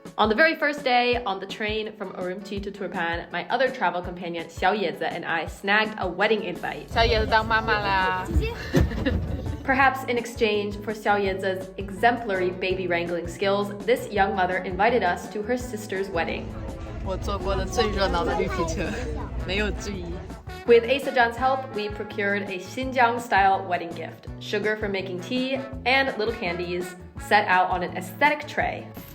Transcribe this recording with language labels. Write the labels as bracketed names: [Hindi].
[English] On the very first day, on the train from Urumqi to Turpan, my other travel companion Xiaoyeze and I snagged a wedding invite. [Chinese] 小野子当妈妈啦。 [English] Perhaps in exchange for Xiaoyeze's exemplary baby wrangling skills, this young mother invited us to her sister's wedding. [Chinese] 我坐过的最热闹的绿皮车，没有之一。 [English] With Xinjiang's help, we procured a Xinjiang-style wedding gift, sugar for making tea, and little candies set out on an aesthetic tray.